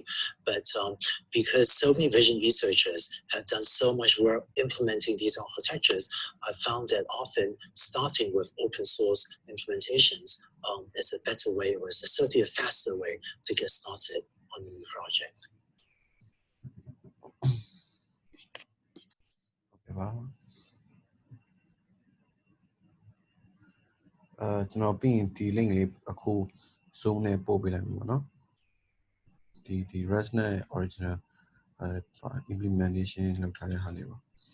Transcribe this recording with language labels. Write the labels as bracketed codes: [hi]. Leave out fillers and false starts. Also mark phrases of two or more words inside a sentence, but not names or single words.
[en] But because so many vision researchers have done so much work implementing these architectures, I've found that often starting with open source implementations is a better way, or is certainly a faster way to get started on a new project. Okay, wow. [my] ကျွန်တော်ပြီးရင်ဒီ link လေးအခု zoom နဲ့ပို့ပေးလိုက်မှာပေါ့နော်ဒီ REST နဲ့ [en] original implementation [my] လုပ်ထားတဲ့ဟာလေးပါ